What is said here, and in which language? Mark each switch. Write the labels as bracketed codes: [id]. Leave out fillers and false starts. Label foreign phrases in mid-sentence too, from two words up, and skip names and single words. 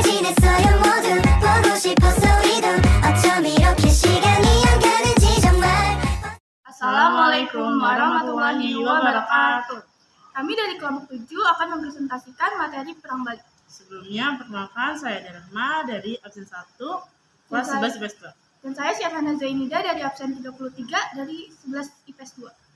[ko] 있어요 모두 보고 싶었어 이도 어쩜 이렇게 시간이 안 가는지 정말. [ar] السلام عليكم ورحمة الله وبركاته. [id] Kami dari kelompok 7 akan mempresentasikan materi Perang Bali. Sebelumnya, perkenalkan saya Rahma dari absen 1, kelas 11 IPS 2. Dan saya Syarhana Zainida dari absen 33 dari 11 IPS 2.